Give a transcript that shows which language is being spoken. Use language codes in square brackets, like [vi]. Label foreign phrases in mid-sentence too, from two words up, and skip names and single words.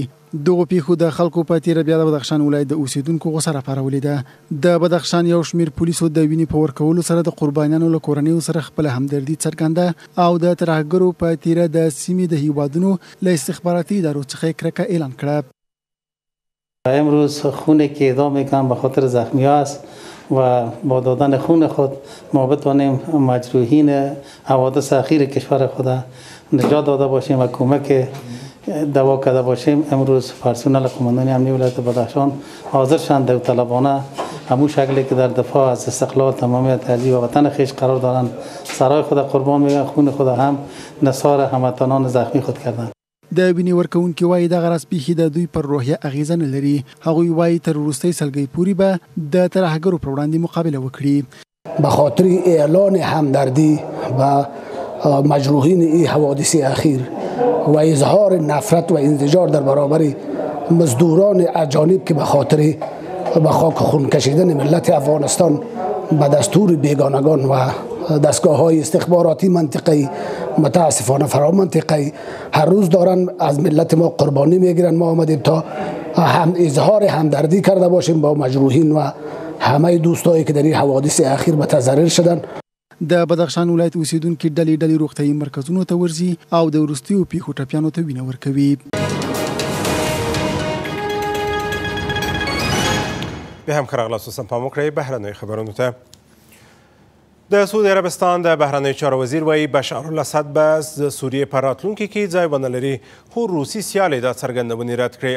[ps] دغو پیښو د خلکو په تیره بیا د بدخشان ولایت د اوسیدونکو غوسه راپارولې ده. د بدخشان یو شمېر پولیسو د وینې په ورکولو سره د قربانیانو له کورنیو سره خپله همدردي څرګنده او د ترهګرو په تیره د سیمې د هیوادونو له استخباراتي ادارو څخه کرکه اعلان کړه. [fa] امروز خون که اعدام میکنم به خاطر زخمی است و با دادن خون خود ما بتوانیم مجروحین حوادث اخیر کشور خود نجات داده باشیم و کمک دوا کرده باشیم. امروز پرسنل قماندانی امنیت ولایت بدخشان حاضر شدند داوطلبانه همون شکلی که در دفاع از استقلال تمامیت ارضی و وطن خویش قرار دارند سرای خود قربان میگن، خون خود هم نثار هموطنان زخمی خود کردند. [ps] د وینې ورکوونکي وایي دغه راز پیښې د دوی پر روحیه اغیزه نه لري. هغوی وایي تر وروستۍ سلګۍ پورې به د ترهګرو پر وړاندې مقابله وکړي. [fa] به خاطر اعلان همدردی و مجروحین این حوادث اخیر و اظهار نفرت و انزجار در برابر مزدوران اجانب که به خاطر به خاک خون کشیدن ملت افغانستان به دستور بیگانگان و دستگاه‌های استخباراتی منطقه‌ای متاسفانه فرامنطقه‌ای هر روز دارن از ملت ما قربانی میگیرن. ما آمدیم تا هم اظهار همدردی کرده باشیم با مجروحین و همه دوستایی که در این حوادث اخیر متضرر شدن. [ps] د بدخشان ولایت اوسیدونکي ډلې روغتیايي مرکزونو ته ورځي او د وروستیو پیښو ټپیانو ته وینه ورکوي. بیا هم ښه راغلاست. اوس هم پام وکړئ بهرنیو خبرونو ته. د سعودي عربستان د بهرنیو چارو وزیر وایي بشار الاسد به د سوریې په راتلونکي کې ځای ونه لري، خو روسي سیال یې دا څرګندونې رد کړې.